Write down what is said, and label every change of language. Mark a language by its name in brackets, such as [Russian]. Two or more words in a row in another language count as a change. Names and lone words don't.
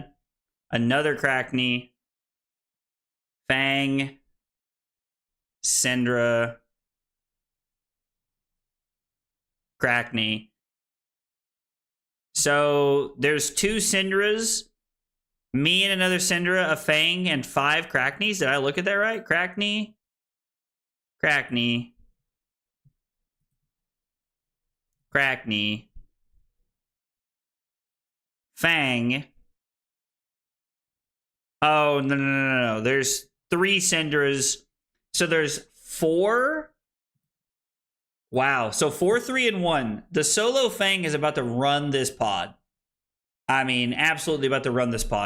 [English] Another Crackney. Fang. Syndra. Crackney. So there's 2 Syndras. Me and another Syndra, a Fang, and 5 Crackneys. Did I look at that right? Crackney. Crackney. Crackney. Fang. Oh, no. There's 3 Syndras. So there's 4. Wow. So 4, 3, and 1. The solo Fang is about to run this pod. I mean, absolutely about to run this pod.